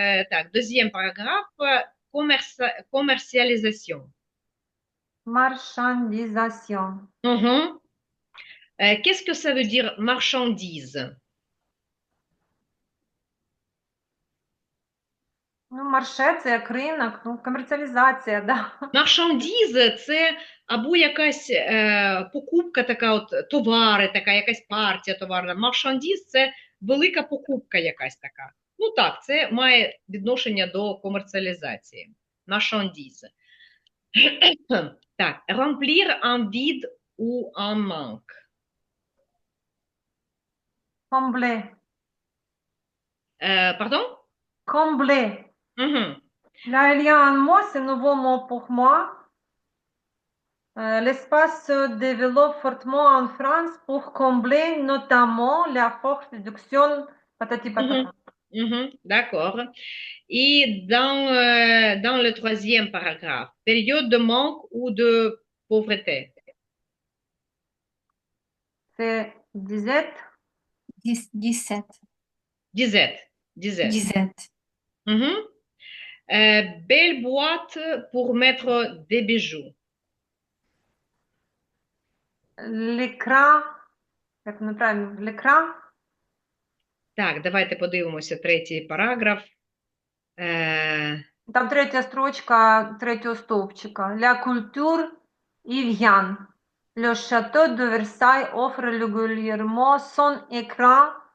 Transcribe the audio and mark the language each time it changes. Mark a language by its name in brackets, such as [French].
[French] Так, deuxième paragraphe, commercialisation. Marchandisation. Mhm. Qu'est-ce que ça veut dire marchandise? [Ukrainian] Ну, марше це як ринок, ну, комерціалізація, да. Marchandise – це або якась покупка така, от товари, така якась партія товарна. Marchandise – це велика покупка якась така. Ну так, це має відношення до комерціалізації. [French] Marchandise. Так, remplir un vide ou un manque. Combler. Pardon? Combler. Mhm. Là, il y a un mot, c'est nouveau mot pour moi. L'espace se développe fortement en France pour combler notamment la forte réduction patati patata. D'accord. Et dans le troisième paragraphe, période de manque ou de pauvreté. C'est 17. 17. Disette. Disette. 17. Mhm. Belle boîte pour mettre des bijoux. L'écran, [Ukrainian] як неправильно, [French] l'écran, [Ukrainian] Так, давайте подивимося третій параграф. там третя строчка третього стовпчика. [French] La culture y vient. Le château de Versailles offre régulièrement son écran.